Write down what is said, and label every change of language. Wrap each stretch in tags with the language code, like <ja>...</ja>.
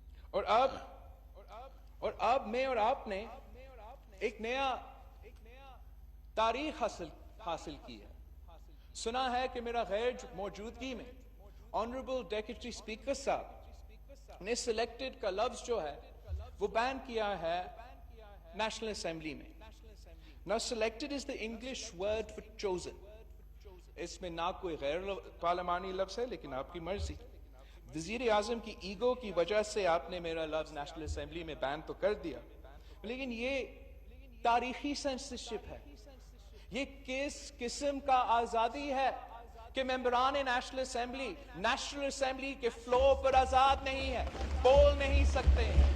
<ur>اور اب میں اور آپ نے ایک نیا تاریخ حاصل کی ہے. سنا ہے کہ میرا غیر موجودگی میں آنریبل ڈیپٹی اسپیکر صاحب نے سلیکٹڈ کا لفظ جو ہے وہ بین کیا ہے نیشنل اسمبلی میں.</ur> <en>Now selected is the English word for chosen.</en> <ur>اس میں نہ کوئی غیر پارلیمانی لفظ ہے, لیکن آپ کی مرضی. وزیر اعظم کی ایگو کی وجہ سے آپ نے میرا لفظ نیشنل اسمبلی میں بین تو کر دیا, لیکن یہ تاریخی سینسرشپ ہے. یہ کس قسم کا آزادی ہے کہ ممبران نیشنل اسمبلی کے فلور پر آزاد نہیں ہے, بول نہیں سکتے.</ur>